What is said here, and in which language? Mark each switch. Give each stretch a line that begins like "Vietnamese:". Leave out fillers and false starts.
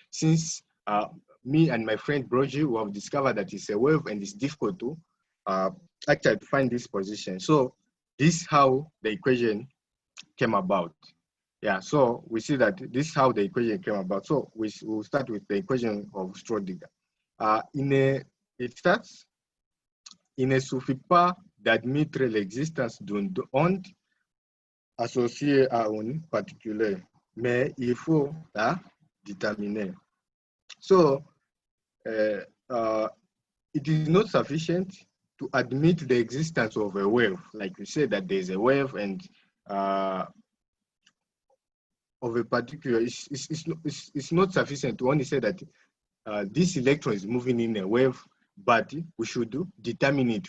English: Since me and my friend Brogy, we have discovered that it's a wave and it's difficult to actually find this position. So this is how the equation came about. Yeah, so we see that this is how the equation came about. So we'll start with the equation of Schrödinger. It starts:
French: il ne suffit pas d'admettre l'existence d'une onde associée à une particule, mais il faut la déterminer.
English: So it is not sufficient to admit the existence of a wave. Like we said that there's a wave and of a particular, it's not sufficient to only say that this electron is moving in a wave, but we should determine it.